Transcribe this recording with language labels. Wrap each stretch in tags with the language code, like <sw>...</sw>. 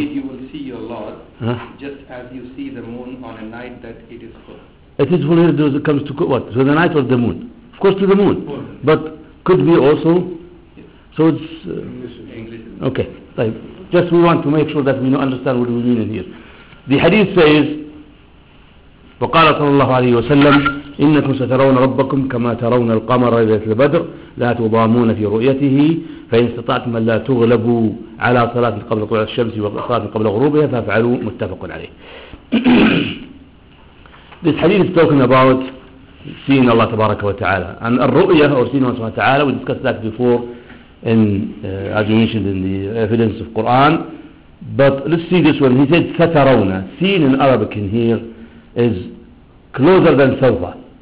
<en>You will see your Lord, huh? Just as you see the moon on a night that it is full. It is full here, it comes to what? So the night or the moon? Of course to the moon. Full. But could be also? Yes. So it's English. Okay. Like, just we want to make sure that we know, understand what we mean in here. The hadith says,</en> <ar>وقال صلى الله عليه وسلم إنكم سترون ربكم كما ترون القمر ليلة البدر لا تضامون في رؤيته فإن استطعتم أن لا تغلبوا على صلاة قبل طلوع الشمس وصلاة قبل غروبها فافعلوا. متفق عليه.</ar> <en>This hadith is talking about seeing Allah تبارك وتعالى and الرؤية or seeing Allah سبحانه وتعالى. We discussed that before in as we mentioned in the evidence of Quran, but let's see this one. He said سترون. Seeing in Arabic in here is closer than سوف.</en>